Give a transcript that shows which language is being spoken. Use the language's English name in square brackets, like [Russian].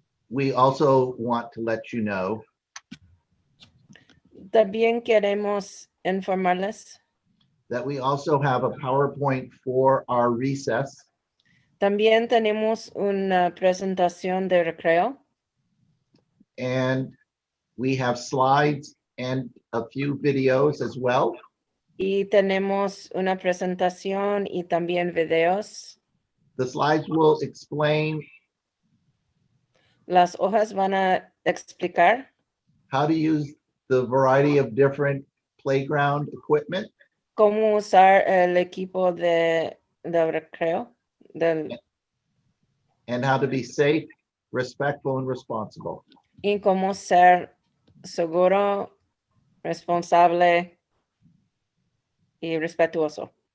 [English] We also want to let you know [Spanish] También queremos informarles. [English] that we also have a PowerPoint for our recess. [Spanish] También tenemos una presentación de recreo [English] And we have slides and a few videos as well. [Spanish] y tenemos una presentación y también videos. [English] The slides will explain [Spanish] Las hojas van a explicar [English] how to use the variety of different playground equipment [Spanish] cómo usar el equipo de recreo [English] and how to be safe, respectful, and responsible. [Spanish] y cómo ser seguro, responsable y respetuoso.